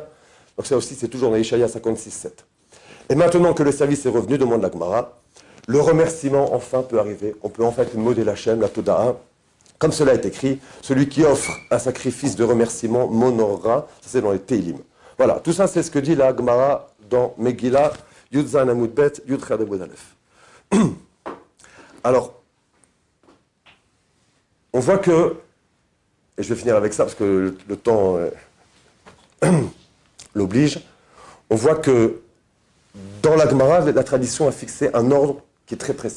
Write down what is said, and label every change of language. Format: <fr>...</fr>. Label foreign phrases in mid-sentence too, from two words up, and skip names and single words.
<fr>Donc ça aussi, c'est toujours dans Yeshaya 56,7. Et maintenant que le service est revenu, demande la Gemara, le remerciement enfin peut arriver. On peut enfin modérer la chaîne, la Toda'a. Comme cela est écrit, celui qui offre un sacrifice de remerciement m'honorera. Ça, c'est dans les Teilim. Voilà, tout ça, c'est ce que dit la Gemara dans Megillah,</fr> <he>י"ז עמוד ב', י"א עמוד א.</he> <fr>Alors, on voit que, et je vais finir avec ça parce que le temps l'oblige, on voit que dans la Gemara, la tradition a fixé un ordre qui est très précis.</fr>